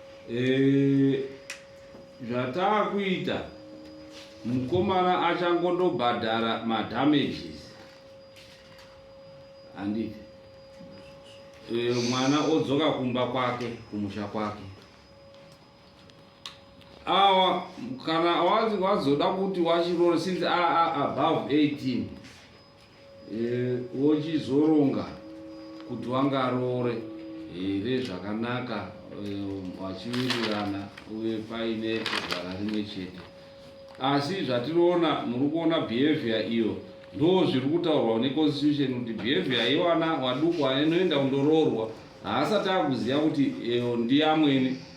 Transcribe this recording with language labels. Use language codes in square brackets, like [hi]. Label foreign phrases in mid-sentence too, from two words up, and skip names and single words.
[sn] Eh, zvataakuita, mukomana achangondobhadhara madamages. Handiti? Eh, mwana odzoka kumba kwake, kumusha kwake. Awa, kana wazi wazoda kuti wachirore, [en] since a-, a-, above eighteen, [sn] eh, wochizoronga kuti wangarore here zvakanaka, eh, vachiwirirana uye paine gara rimwe chete. Asi zvatinoona, muri kuona behavior iyo, ndo zviri kutaurwa neconstitution kuti behavior yevana vaduku anoenda kundoroorwa, haasati akuziva kuti, eh, ndiamweni.